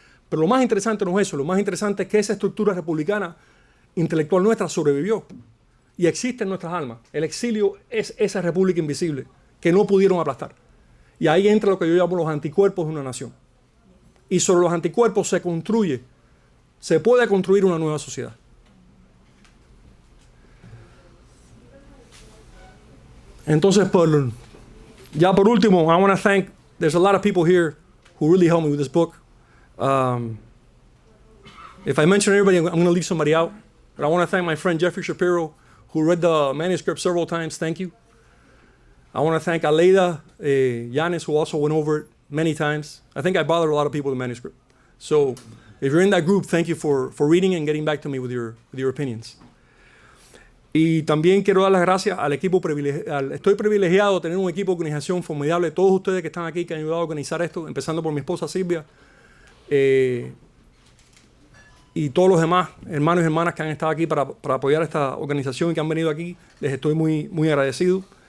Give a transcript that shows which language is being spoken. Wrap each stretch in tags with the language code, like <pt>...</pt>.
<es>Pero lo más interesante no es eso, lo más interesante es que esa estructura republicana intelectual nuestra sobrevivió y existe en nuestras almas. El exilio es esa república invisible que no pudieron aplastar. Y ahí entra lo que yo llamo los anticuerpos de una nación. Y sobre los anticuerpos se puede construir una nueva sociedad. Entonces, por último,</es> <en>I want to thank, there's a lot of people here who really helped me with this book. If I mention everybody, I'm going to leave somebody out. But I want to thank my friend Jeffrey Shapiro, who read the manuscript several times. Thank you. I want to thank Aleida Yanis, who also went over it many times. I think I bothered a lot of people with the manuscript. So if you're in that group, thank you for reading and getting back to me with your opinions.</en> <es>Y también quiero dar las gracias al equipo privilegiado. Estoy privilegiado de tener un equipo de organización formidable. Todos ustedes que están aquí, que han ayudado a organizar esto, empezando por mi esposa Silvia, y todos los demás hermanos y hermanas que han estado aquí para apoyar esta organización y que han venido aquí, les estoy muy, muy agradecido.</es>